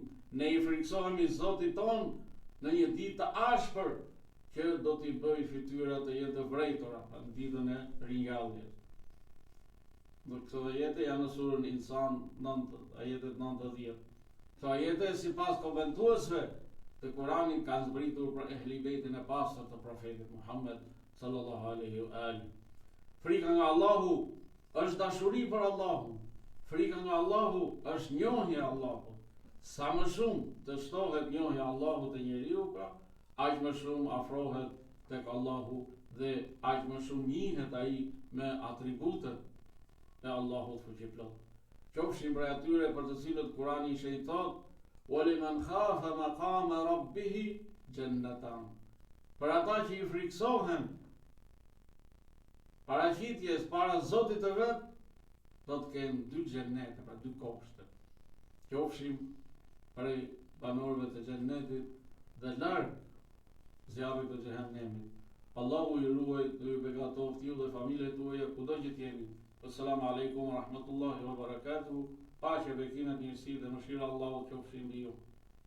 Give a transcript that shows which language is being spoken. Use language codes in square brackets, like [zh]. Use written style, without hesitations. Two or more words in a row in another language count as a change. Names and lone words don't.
[sq] Ne i friksohemi Zotit ton në një ditë të ashpër që do t'i bëj fytyrat të jenë të vrejtura në ditën e ringjalljes. Në këto ajete janë në surën Insan, ajetet 90. Këto ajete sipas komentuesve të Kuranit kanë zbritur për ehlibetin e pastër të profetit Muhammed [ar] صلى الله عليه وآله. [sq] Frika nga Allahu është dashuri për Allahun. Frika nga Allahu është njohja e Allahut. Sa më shumë të shtohet njohja e Allahut te njeriu, pra, aq më shumë afrohet tek Allahu dhe aq më shumë njihet ai me atributet e Allahut fuqiplot. Qofshin prej atyre për të cilët Kurani shëjtot, [ar] وَلِمَنْ خَافَ مَقَامَ رَبِّهِ جَنَّتَانِ. [sq] Për ata që i friksohen paraqitjes para Zotit të vet, do të kenë 2 xhenete, pra 2 kopshte. Qofshin prej banorëve të xhennetit dhe larg zjarrit të xhehenemit. Allahu ju ruaj dhe ju begatoft ju dhe familjet tuaja kudo që jeni. [ar] السلام عليكم ورحمة الله وبركاته. [sq] Paqe, bekimet, mirësi dhe mëshira Allahut qofshin mbi ju.